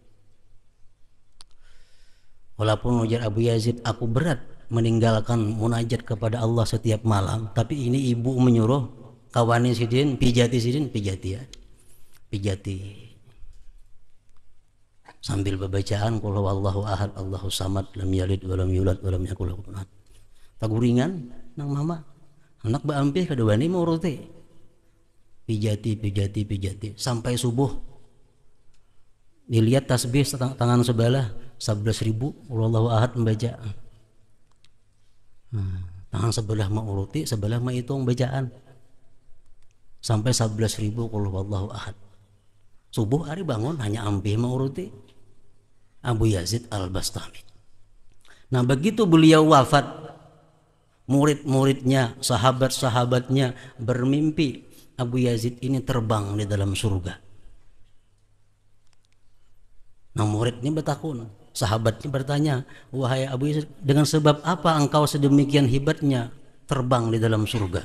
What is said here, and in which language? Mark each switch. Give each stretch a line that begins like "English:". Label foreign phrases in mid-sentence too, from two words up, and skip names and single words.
Banjar: Walaupun ujar Abu Yazid, aku berat meninggalkan munajat kepada Allah setiap malam, tapi ini ibu menyuruh kawani sidin, pijati ya. Pijati. Sambil bacaan
Arabic: قل هو الله أحد الله الصمد لم يلد ولم يولد ولم يكن له كفوا أحد.
Banjar: Taguringan nang mama. Anak baampih kadawani mauruti. Pijati sampai subuh. Dilihat tasbih tangan sebelah 11.000
Arabic: الله أحد
Banjar: membaca. Tangan sebelah menguruti, sebelah menghitung bacaan sampai 11.000
Arabic: قل هو الله أحد.
Banjar: Subuh hari bangun hanya ampih menguruti. Abu Yazid Al-Bastami. Nah begitu beliau wafat, murid-muridnya, sahabat-sahabatnya bermimpi Abu Yazid ini terbang di dalam surga. Nah muridnya bertakun, sahabatnya bertanya, wahai Abu Yazid, dengan sebab apa engkau sedemikian hebatnya terbang di dalam surga?